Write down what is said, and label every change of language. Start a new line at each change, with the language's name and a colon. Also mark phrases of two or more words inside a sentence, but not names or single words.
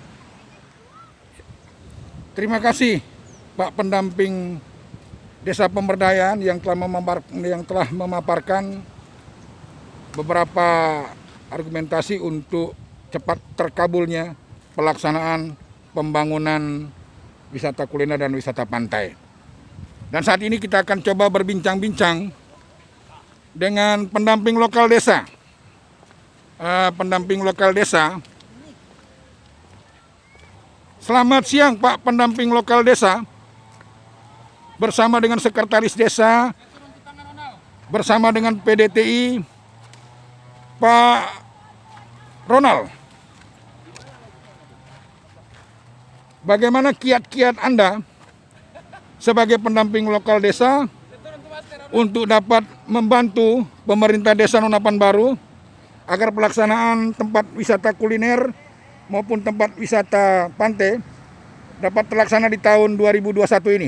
Indonesian: Terima kasih Pak pendamping desa pemberdayaan yang telah memaparkan beberapa argumentasi untuk cepat terkabulnya pelaksanaan pembangunan wisata kuliner dan wisata pantai. Dan saat ini kita akan coba berbincang-bincang dengan pendamping lokal desa. Pendamping lokal desa. Selamat siang Pak pendamping lokal desa. Bersama dengan sekretaris desa, bersama dengan PDTI, Pak Ronald. Bagaimana kiat-kiat Anda sebagai pendamping lokal desa untuk dapat membantu pemerintah Desa Nonapan Baru agar pelaksanaan tempat wisata kuliner maupun tempat wisata pantai dapat terlaksana di tahun 2021 ini?